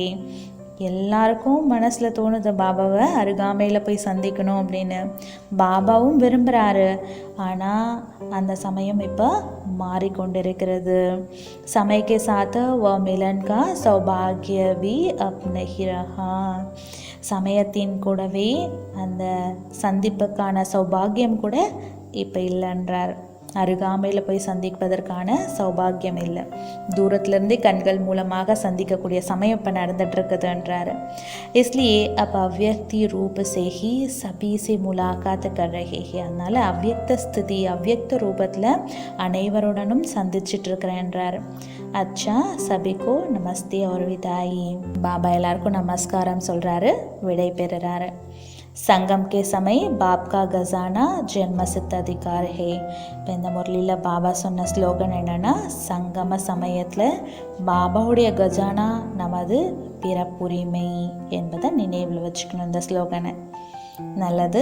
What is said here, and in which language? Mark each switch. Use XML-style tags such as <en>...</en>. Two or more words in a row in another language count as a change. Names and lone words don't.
<ta>எல்லாருக்கும் மனசில் தோணுது பாபாவை அருகாமையில் போய் சந்திக்கணும் அப்படின்னு. பாபாவும் விரும்புகிறாரு, ஆனால் அந்த சமயம் இப்போ மாறிக்கொண்டிருக்கிறது.</ta> <hi>समय के साथ वह मिलन का सौभाग्य भी अब नहीं रहा.</hi> <ta>சமயத்தின் கூடவே அந்த சந்திப்புக்கான சௌபாகியம் கூட இப்போ இல்லைன்றார். அருகாமையில் போய் சந்திப்பதற்கான சௌபாகியம் இல்லை, தூரத்துலேருந்தே கண்கள் மூலமாக சந்திக்கக்கூடிய சமயம் இப்போ நடந்துகிட்ருக்குதுன்றாரு.</ta> <hi>इसलिए अब अव्यक्ति रूप से ही सभी से मुलाकात कर रहे हैं.</hi> <ta>அதனால் அவ்வியக்த ஸ்திதி அவ்வியக்த ரூபத்தில் அனைவருடனும் சந்திச்சிட்டு இருக்கிறேன்றாரு.</ta> <hi>अच्छा सबको नमस्ते और विदाई.</hi> <ta>பாபா எல்லாருக்கும் நமஸ்காரம் சொல்கிறாரு, விடை பெறுறாரு.</ta> <hi>संगम के समय बाप का खजाना जन्मसिद्ध अधिकार है.</hi> <ta>இப்போ இந்த முரளியில் பாபா சொன்ன ஸ்லோகன் என்னென்னா, சங்கம சமயத்தில் பாபாவுடைய கஜானா நமது பிறப்புரிமை என்பதை நினைவில் வச்சுக்கணும் இந்த ஸ்லோகனை.</ta>